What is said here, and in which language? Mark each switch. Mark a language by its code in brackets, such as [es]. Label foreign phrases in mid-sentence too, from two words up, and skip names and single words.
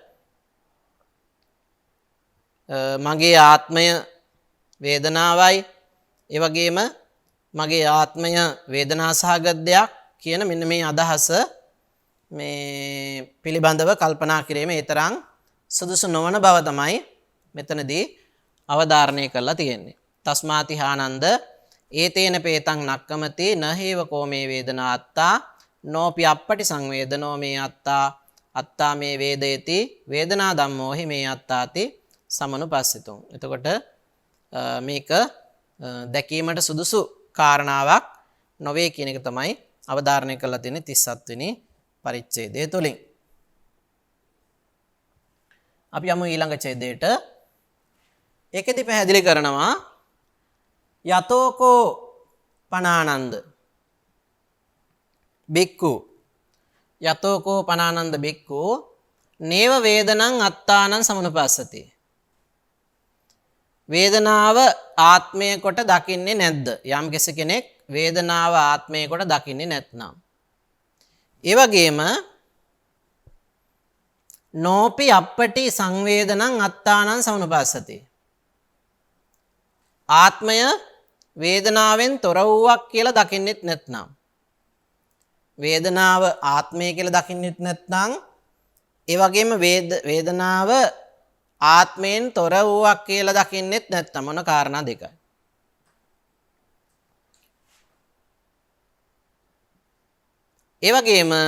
[si] මගේ ආත්මය වේදනාවයි ඒ වගේම මගේ ආත්මය වේදනා සහගත දෙයක් කියන මෙන්න මේ අදහස මේ පිළිබඳව කල්පනා කිරීම ඒ තරම් සුදුසු නොවන බව තමයි මෙතනදී අවධාරණය කරලා තියෙන්නේ. [pi] තස්මාති ආනන්ද ඒතේන පේතං නක්කමති නහේව කෝ මේ වේදනා අත්තා නෝපි අපපටි සංවේදනෝ මේ අත්තා අත්තා මේ වේදේති වේදනා ධම්මෝ හි මේ අත්තාති සමනුපස්සිතුං. [si] එතකොට මේක දැකීමට සුදුසු කාරණාවක් නොවේ කියන එක තමයි අවධාරණය කරලා තියෙන්නේ 37 වෙනි පරිච්ඡේදය තුලින්. අපි යමු ඊළඟ ඡේදයට. ඒකෙදි පැහැදිලි කරනවා [pi] යතෝකෝ පනානන්ද බික්කු යතෝකෝ පනානන්ද බික්කු නේව වේදනං අත්තානං සමනුපස්සති [si] වේදනාව ආත්මය කොට දකින්නේ නැද්ද යම් කෙනෙක් වේදනාව ආත්මය කොට දකින්නේ නැත්නම් ඒ වගේම [pi] නෝපි අපපටි සංවේදනං අත්තානං සමනුපස්සති [si] ආත්මය වේදනාවෙන් තොර වූවක් කියලා දකින්නෙත් නැත්නම් වේදනාව ආත්මය කියලා දකින්නෙත් නැත්නම් ඒ වගේම වේදනාව ආත්මයෙන් තොර වූවක් කියලා දකින්නෙත් නැත්නම් මොන කාරණා දෙකයි ඒ වගේම